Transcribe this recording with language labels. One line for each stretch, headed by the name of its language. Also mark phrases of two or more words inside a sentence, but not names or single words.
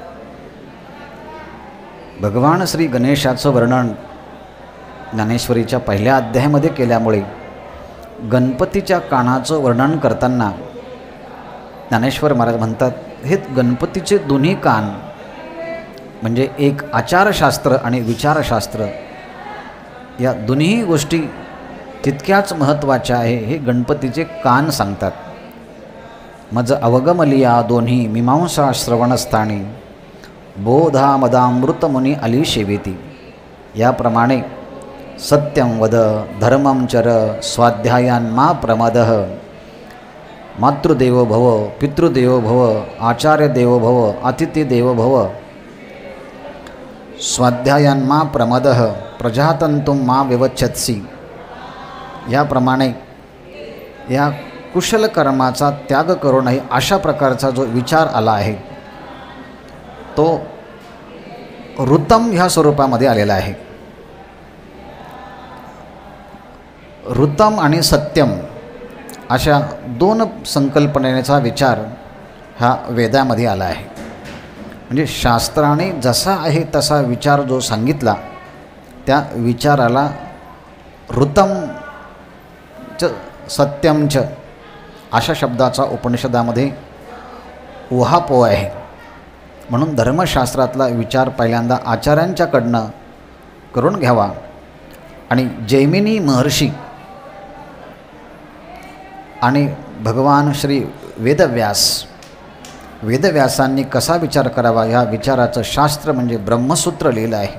Marathi: भगवान श्री गणेशाचं वर्णन ज्ञानेश्वरीच्या पहिल्या अध्यायामध्ये केल्यामुळे गणपतीच्या कानाचं वर्णन करताना ज्ञानेश्वर महाराज म्हणतात हे गणपतीचे दोन्ही कान म्हणजे एक आचारशास्त्र आणि विचारशास्त्र या दोन्ही गोष्टी तितक्याच महत्त्वाच्या आहे हे गणपतीचे कान सांगतात. मज अवगमलिया दोन्ही मीमांसा श्रवणस्थानी बोधा मदामृत मुनी अली शेवेती.
Sanskrit: याप्रमाणे सत्यं वद धर्मं चर स्वाध्यायान् मा प्रमदः मातृदेवो भव पितृदेवो भव आचार्यदेवो भव अतिथिदेवो भव स्वाध्यायान् मा प्रमदः प्रजातंतुं मा विवच्छत्सि.
Marathi: याप्रमाणे या कुशल कर्माचा त्याग करू नये अशा प्रकारचा जो विचार आला आहे तो ऋतम ह्या स्वरूपामध्ये आलेला आहे. ऋतम आणि सत्यम अशा दोन संकल्पनेचा विचार हा वेदामध्ये आला आहे. म्हणजे शास्त्राने जसा आहे तसा विचार जो सांगितला त्या विचाराला
Sanskrit: ऋतम च सत्यम च
Marathi: अशा शब्दाचा उपनिषदामध्ये उहापोह आहे. म्हणून धर्मशास्त्रातला विचार पहिल्यांदा आचार्यांच्याकडनं करून घ्यावा. आणि जैमिनी महर्षी आणि भगवान श्री वेदव्यासांनी कसा विचार करावा ह्या विचाराचं शास्त्र म्हणजे ब्रह्मसूत्र लिहिलं आहे.